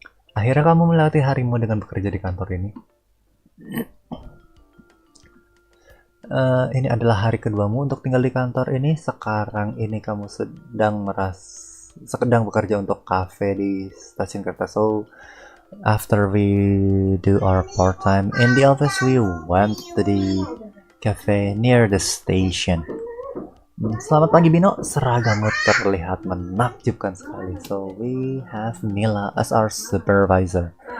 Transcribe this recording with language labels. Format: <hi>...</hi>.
<id>Akhirnya kamu melewati harimu dengan bekerja di kantor ini. Ini adalah hari keduamu untuk tinggal di kantor ini. Sekarang ini kamu sedang bekerja untuk cafe di stasiun kereta.</id> <en>So after we do our part time in the office, we went to the cafe near the station.</en> <id>Selamat pagi Bino, seragamu terlihat menakjubkan sekali.</id> <en>So we have Mila as our supervisor.</en>